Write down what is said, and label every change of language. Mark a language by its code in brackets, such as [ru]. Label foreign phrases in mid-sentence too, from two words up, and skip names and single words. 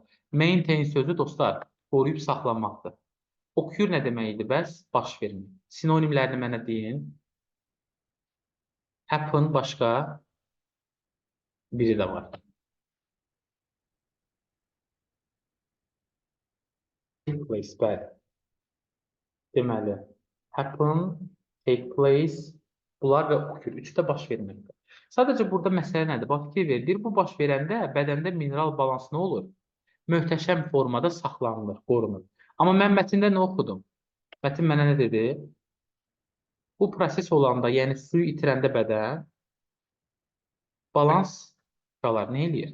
[az] Maintain sözü, dostlar, qoruyub saxlanmaqdır. Occur nə demək idi bəs? Baş vermək. Sinonimlərini mənə deyin. Happen başqa biri də var. [en] Take place, [az] bəli. Deməli, [en] happen, take place, [az] bunlar və occur. Üçü də baş verməkdir. Sadəcə burada məsələ nədir? Bax, fikir ver. Deyir, bu baş verəndə bədəndə mineral balans nə olur? Möhtəşəm formada saxlanılır, qorunur. Amma mən mətndə nə oxudum? Mətin mənə nə dedi? Bu proses olanda, yəni suyu itirəndə bədən balans qalar, nə eləyir?